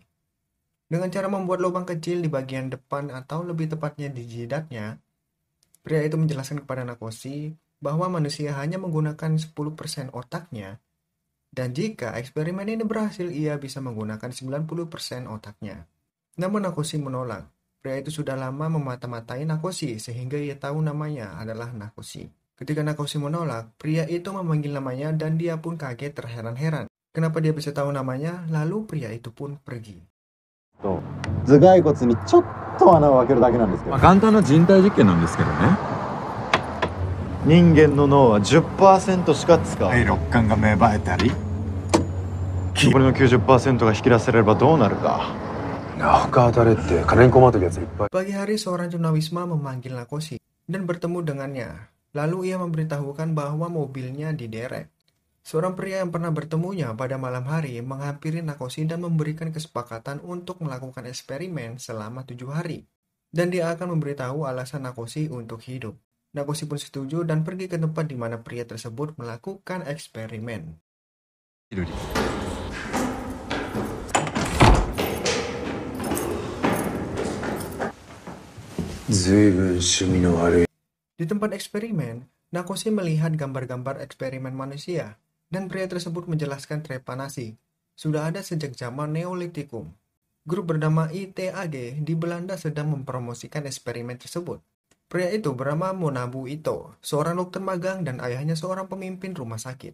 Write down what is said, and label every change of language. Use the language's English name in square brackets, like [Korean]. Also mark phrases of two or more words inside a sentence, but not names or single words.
[Indonesian] Dengan cara membuat lubang kecil di bagian depan atau lebih tepatnya di jidatnya, pria itu menjelaskan kepada Nakoshi bahwa manusia hanya menggunakan 10% otaknya, dan jika eksperimen ini berhasil, ia bisa menggunakan 90% otaknya. Namun Nakoshi menolak. Pria itu sudah lama memata-matai Nakoshi sehingga ia tahu namanya adalah Nakoshi. Ketika Nakoshi menolak, pria itu memanggil namanya dan dia pun kaget terheran-heran. Kenapa dia bisa tahu namanya? Lalu pria itu pun pergi. [Japanese] 頭蓋骨にちょっと穴を開けるだけなんですけど、簡単な人体実験なんですけどね。人間の脳は 10% しか使わない。六感が芽生えたり、残りの 90% が引き出せればどうなるか。他当たれって金に困ってるやついっぱい。 [Indonesian] Pagi hari seorang tunawisma memanggil Nakoshi dan bertemu dengannya. Lalu ia memberitahukan bahwa mobilnya diderek. Seorang pria yang pernah bertemunya pada malam hari menghampiri Nakoshi dan memberikan kesepakatan untuk melakukan eksperimen selama 7 hari. Dan dia akan memberitahu alasan Nakoshi untuk hidup. Nakoshi pun setuju dan pergi ke tempat di mana pria tersebut melakukan eksperimen. [Japanese] ずいぶん趣味の悪い。 [Indonesian] Di tempat eksperimen, Nakoshi melihat gambar-gambar eksperimen manusia. Dan pria tersebut menjelaskan trepanasi sudah ada sejak zaman Neolitikum. Grup bernama ITAG di Belanda sedang mempromosikan eksperimen tersebut. Pria itu bernama Monabu Ito, seorang dokter magang dan ayahnya seorang pemimpin rumah sakit.